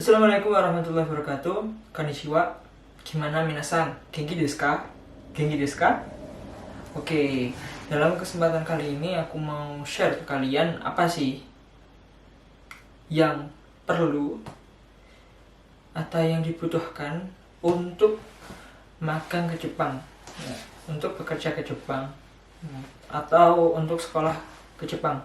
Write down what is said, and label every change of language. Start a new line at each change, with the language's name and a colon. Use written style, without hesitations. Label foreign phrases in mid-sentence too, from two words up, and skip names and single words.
Arabic: السلام عليكم ورحمة الله وبركاته.
Indonesian: Konnichiwa. Gimana minasan?
Japanese: 元気ですか? 元気ですか?
Indonesian: Oke, dalam kesempatan kali ini aku mau share ke kalian apa sih yang perlu atau yang dibutuhkan untuk magang ke Jepang, ya, untuk bekerja ke Jepang, atau untuk sekolah ke Jepang.